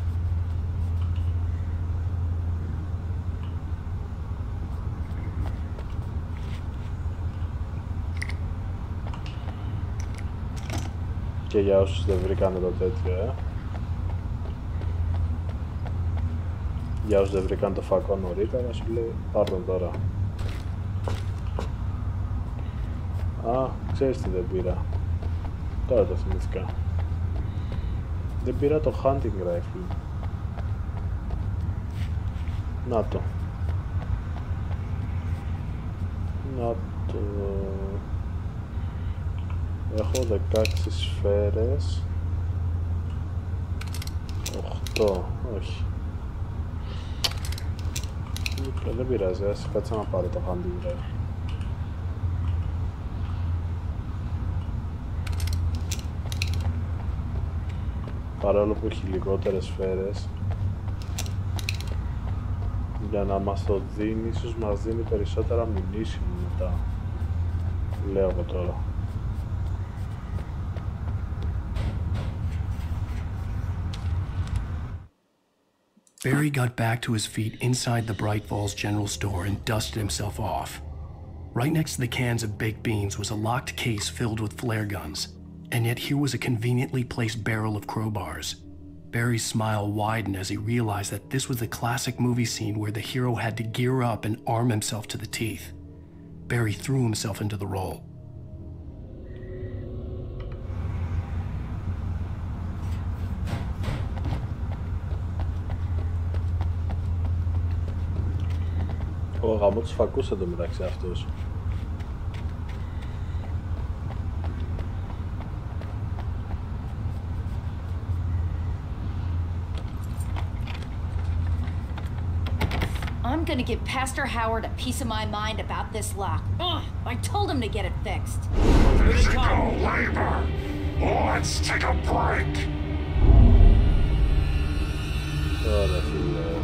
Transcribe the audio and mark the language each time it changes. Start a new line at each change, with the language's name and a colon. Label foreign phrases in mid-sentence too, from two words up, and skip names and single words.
Greek: Και για όσους δεν βρήκανε το τέτοιο, για όσους δεν βρήκαν το φακό νωρίτερα, σου λέει πάρ' τον τώρα. Α, ξέρεις τι δεν πήρα. Τώρα το θυμήθηκα. Δεν πήρα το
English: hunting rifle.
Greek: Να το. Να το... Έχω 16 σφαίρες. 8, όχι. Δεν πειράζει, ας κάτσε να πάρω το
English: hunting rifle.
Greek: Παρόλο που έχει λιγότερες σφαίρες, για να μας το δίνει, ίσως μας δίνει περισσότερα munition μετά. Λέω εγώ τώρα.
English: Barry got back to his feet inside the Bright Falls General Store and dusted himself off. Right next to the cans of baked beans was a locked case filled with flare guns, and yet here was a conveniently placed barrel of crowbars. Barry's smile widened as he realized that this was the classic movie scene where the hero had to gear up and arm himself to the teeth. Barry threw himself into the role.
Greek: Ο γαμό τους φακούς εντωμεταξύ αυτός.
English: I'm gonna give Pastor Howard a piece of my mind about this lock. Ugh, I told him to get it fixed. Physical labor. Let's take a break.
Greek: Ωραία, φίλε.